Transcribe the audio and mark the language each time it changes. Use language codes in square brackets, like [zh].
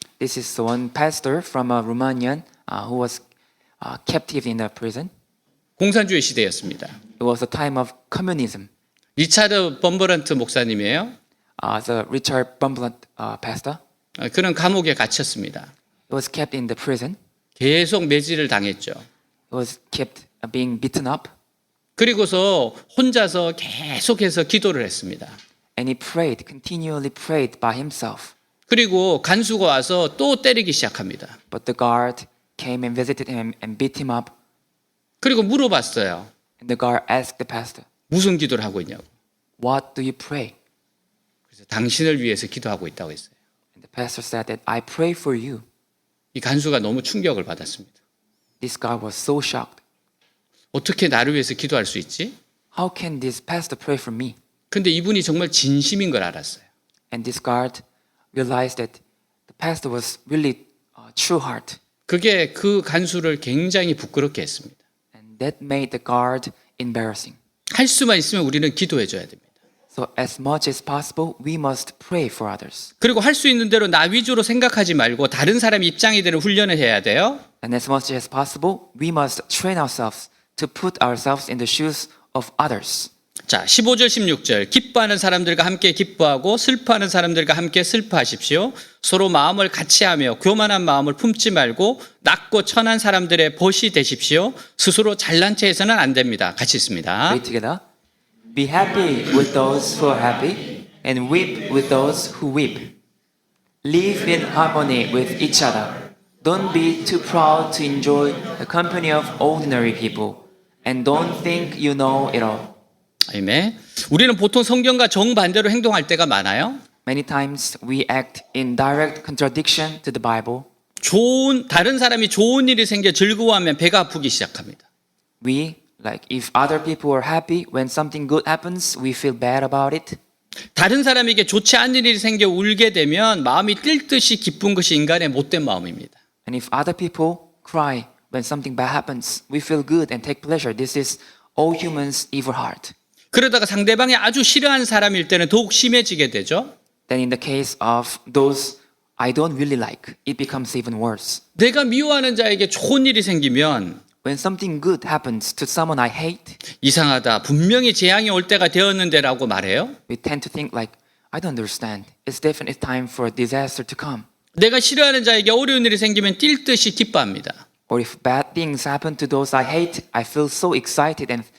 [en] This is one pastor from Romanian who was captive in a prison. [ko] 공산주의 시대였습니다. [en] It was a time of communism. [ko] 리차드 범버런트 목사님이에요. [en] The Richard Bumblant pastor, [ko] 그는 감옥에 갇혔습니다. [en] he was kept in the prison. [ko] 계속 매질을 당했죠. [en] He was kept being beaten up. [ko] 그리고서 혼자서 계속해서 기도를 했습니다. [en] And he prayed, continually prayed by himself. [ko] 그리고 간수가 와서 또 때리기 시작합니다. [en] But the guard came and visited him and beat him up. [ko] 그리고 물어봤어요. [en] And the guard asked the pastor, [ko] 무슨 기도를 하고 있냐고. [en] "What do you pray?" [ko] 그래서 당신을 위해서 기도하고 있다고 했어요. [en] And the pastor said that, "I pray for you." [ko] 이 간수가 너무 충격을 받았습니다. [en] This guard was so shocked. [ko] 어떻게 나를 위해서 기도할 수 있지? [en] How can this pastor pray for me? [ko] 근데 이분이 정말 진심인 걸 알았어요. [en] And this guard realized that the pastor was really true heart. [ko] 그게 그 간수를 굉장히 부끄럽게 했습니다. [en] And that made the guard embarrassing. [ko] 할 수만 있으면 우리는 기도해 줘야 됩니다. [en] So as much as possible, we must pray for others. [ko] 그리고 할 수 있는 대로 나 위주로 생각하지 말고 다른 사람 입장이 되는 훈련을 해야 돼요. [en] And as much as possible, we must train ourselves to put ourselves in the shoes of others. [ko] 자, 15절 16절. 기뻐하는 사람들과 함께 기뻐하고 슬퍼하는 사람들과 함께 슬퍼하십시오. 서로 마음을 같이 하며 교만한 마음을 품지 말고 낮고 천한 사람들의 벗이 되십시오. 스스로 잘난 체 해서는 안 됩니다. 같이 있습니다. [en] Read together. Be happy with those who are happy and weep with those who weep. Live in harmony with each other. Don't be too proud to enjoy the company of ordinary people and don't think you know it all. [ko] 아멘. 우리는 보통 성경과 정반대로 행동할 때가 많아요. [en] Many times we act in direct contradiction to the Bible. [ko] 다른 사람이 좋은 일이 생겨 즐거워하면 배가 아프기 시작합니다. [en] We, like if other people are happy when something good happens, we feel bad about it. [ko] 다른 사람에게 좋지 않은 일이 생겨 울게 되면 마음이 뛸 듯이 기쁜 것이 인간의 못된 마음입니다. [en] And if other people cry when something bad happens, we feel good and take pleasure. This is all humans' evil heart. [ko] 그러다가 상대방이 아주 싫어하는 사람일 때는 더욱 심해지게 되죠. [en] Then in the case of those I don't really like, it becomes even worse. [ko] 내가 미워하는 자에게 좋은 일이 생기면 [en] When something good happens to someone I hate, [ko] 이상하다. 분명히 재앙이 올 때가 되었는데라고 말해요. [en] we tend to think like, I don't understand. It's definitely time for a disaster to come. [ko] 내가 싫어하는 자에게 어려운 일이 생기면 뛸 듯이 기뻐합니다. [en] Or if bad things happen to those I hate, I feel so excited.